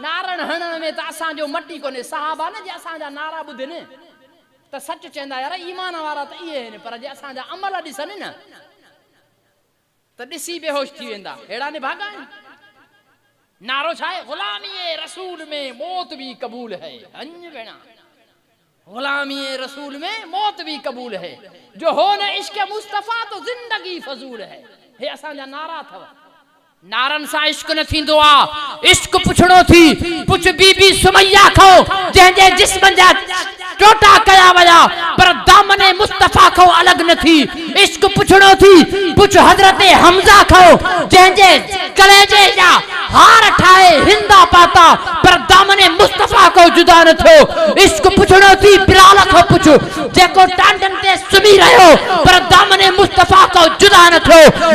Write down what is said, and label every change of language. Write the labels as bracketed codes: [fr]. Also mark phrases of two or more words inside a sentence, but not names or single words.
[sd] नारन हणण में त असांजो मटी कोन्हे। साहबा न जे असांजा नारा ॿुधनि त सच चवंदा, यार ईमान वारा त इहे आहिनि, पर जे असांजा अमल ॾिसनि न त ॾिसी बेहोश थी वेंदा। अहिड़ा निभागा आहिनि। नारो छा आहे? [ur] غلامی رسول میں موت بھی قبول ہے. [sd] हंज भेणा, [ur] غلامی رسول میں موت بھی قبول ہے، جو ہو نہ عشق مصطفیٰ تو زندگی فضول ہے. [sd] हे असांजा नारा अथव। नारन सां इश्क न थींदो आहे। इश्क पुछणो थी, पुछ बीबी सुमैया खो, जंहिंजे जिस्म जा टोटा कया विया, पर दामने मुस्तफ़ा खो अलग न थी। इश्क पुछणो थी, पुछ हज़रत हमज़ा खो, जंहिंजे कलेजे जा हार ठाहे हिंदा पाता, पर दामने मुस्तफ़ा को जुदा न थियो। इश्क पुछणो थी बिलाल खो, पुछ जेको टांडन ते सुम्ही रहियो, पर दामने मुस्तफ़ा को जुदा न थियो।